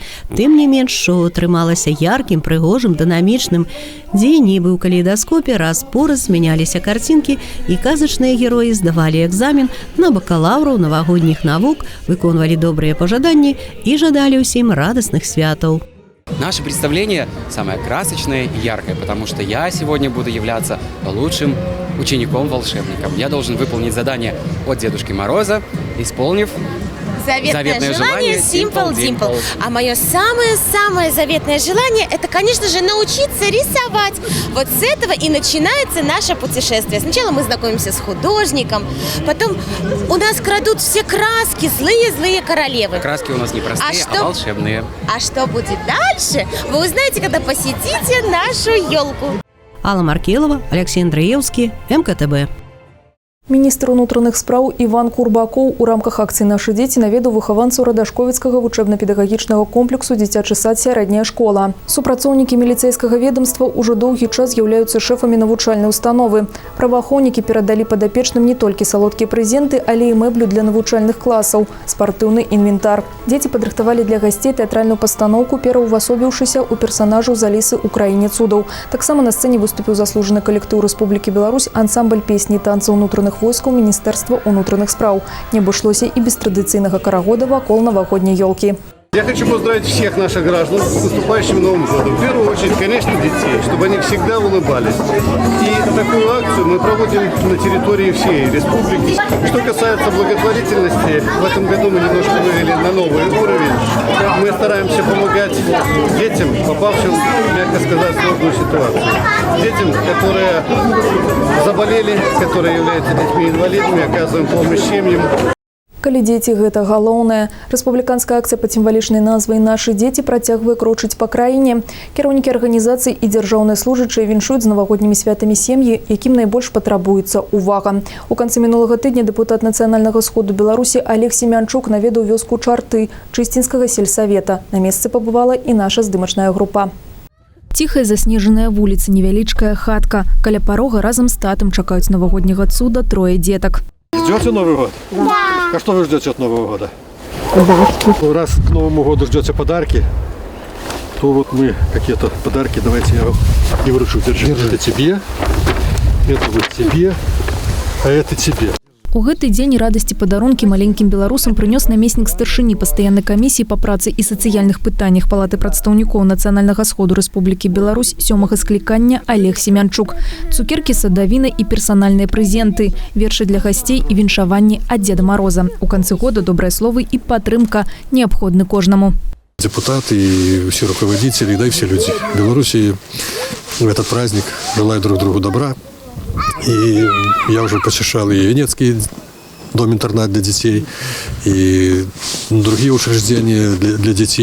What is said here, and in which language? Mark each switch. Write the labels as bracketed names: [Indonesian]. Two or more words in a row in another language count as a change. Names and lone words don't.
[Belarusian] Тым не менш, шоу атрымалася яркім, прыгожым, дынамічным, дзе нібы ў калейдаскопе раз-пораз змяняліся карцінкі, і казачныя героі здавалі экзамен на бакалаўраў навагодніх навук, выконвалі добрыя пажаданні і жадалі ўсім радасных святаў. [Russian] Наше представление самое красочное и яркое, потому что я сегодня буду являться лучшим учеником-волшебником. Я должен выполнить задание от Дедушки Мороза, исполнив заветное желание Simple Dimple. А мое самое-самое заветное желание – это, конечно же, научиться рисовать. Вот с этого и начинается наше путешествие. Сначала мы знакомимся с художником, потом у нас крадут все краски, злые-злые королевы. Краски у нас не простые, а волшебные. А что будет дальше, вы узнаете, когда посетите нашу елку. Алла Маркелова, Алексей Андреевский, МКТБ. [Belarusian] Міністр унутраных спраў Іван Курбакоў у рамках акцыі «Нашы дзеці» наведаў выхаванцаў Радашковіцкага вучэбна-педагагічнага комплексу «Дзіцячы сад, сярэдняя школа». Супрацоўнікі міліцэйскага ведомства ўжо доўгі час з'яўляюцца шэфамі навучальнай установы. Праваахоўнікі перадалі падапечным не толькі салодкія прэзенты, але і мэблю для навучальных класаў, спартыўны інвентар. Дзеці падрыхтавалі для гасцей тэатральную пастаноўку, пераўвасобіўшыся ў персанажаў з Алісы ў краіне цудаў. Таксама на сцэне выступіў заслужаны калектыў Рэспублікі Беларусь ансамбль песні і танцаў унутраных войскаў Міністэрства ўнутраных спраў. Не абышлося і без традыцыйнага карагода вакол навагодняй ёлкі. Я хочу поздравить всех наших граждан с наступающим Новым годом. В первую очередь, конечно, детей, чтобы они всегда улыбались. И такую акцию мы проводим на территории всей республики. Что касается благотворительности, в этом году мы немножко вывели на новый уровень. Мы стараемся помогать детям, попавшим, мягко сказать, в сложную ситуацию. Детям, которые заболели, которые являются детьми-инвалидами, оказываем помощь семьям. Калі дзеці – гэта галоўнае. Рэспубліканская акцыя пад сімвалічнай назвай «Нашы дзеці» працягвае крочыць па краіне. Кіраўнікі арганізацый і дзяржаўныя служачыя віншуюць з навагоднімі святамі сем'і, якім найбольш патрабуецца ўвага. У канцы мінулага тыдня дэпутат Нацыянальнага сходу Беларусі Олег Семянчук наведаў вёску Чарты Чысцінскага сельсавета. На месцы пабывала і наша здымачная група. Ціхая заснежаная вуліца, невялічкая хатка. Каля парога разам з татам чакаюць навагодняга цуда трое детак. [Russian] Ждете Новый год? Да. А что вы ждете от Нового года? Подарки. Раз к Новому году ждете подарки, то вот мы какие-то подарки, давайте я вам и вручу. Держи. Это тебе, это вот тебе, а это тебе. [Belarusian] У гэты дзень радасці падарункі маленькім беларусам прынёс намеснік старшыні пастаяннай камісіі па працы і сацыяльных пытаннях Палаты прадстаўнікоў Нацыянальнага сходу Рэспублікі Беларусь 7-га склікання Олег Семянчук. Цукеркі, садавіна і персанальныя прэзенты, вершы для гасцей і віншаванні ад Деда Мороза. У канцы года добрыя словы і падтрымка неабходны кожнаму. [Russian] Депутаты и все руководители, да и все люди Беларуси в этот праздник желают друг другу добра. И я уже посещал и Венецкий дом-интернат для детей и другие учреждения для детей.